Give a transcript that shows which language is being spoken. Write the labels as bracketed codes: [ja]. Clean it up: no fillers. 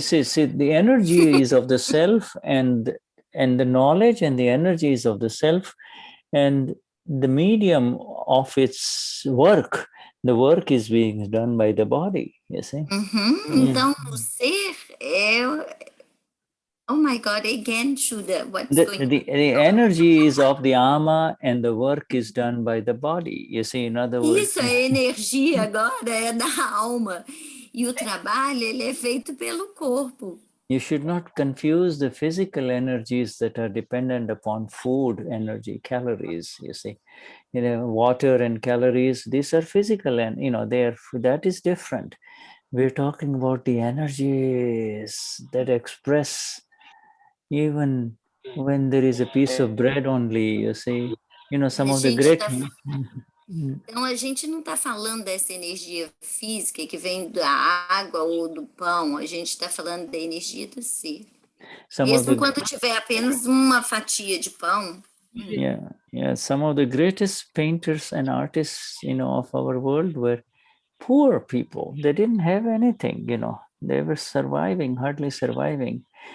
[en] See, the energy is of the self, and the knowledge and the energy is of the self, and the medium of its work, The work is being done by the body, you see. Então, o ser oh my God, again, Shuddha, what's going on? The energy is of the ama and the work is done by the body. You see, in other words. [pt] Isso, a energia agora é da alma. E o trabalho, ele é feito pelo corpo. [en] You should not confuse the physical energies that are dependent upon food, energy, calories, you see. You know, water and calories, these are physical and, you know, that is different. We're talking about the energies that express even when there is a piece of bread only, you see. You know, some of the great... [pt] Então, a gente não está falando dessa energia física que vem da água ou do pão, a gente está falando da energia do ser. Mesmo quando tiver apenas uma fatia de pão. [en] Yeah. Some of the greatest painters and artists, you know, of our world were poor people. They didn't have anything, you know. They were surviving, hardly surviving.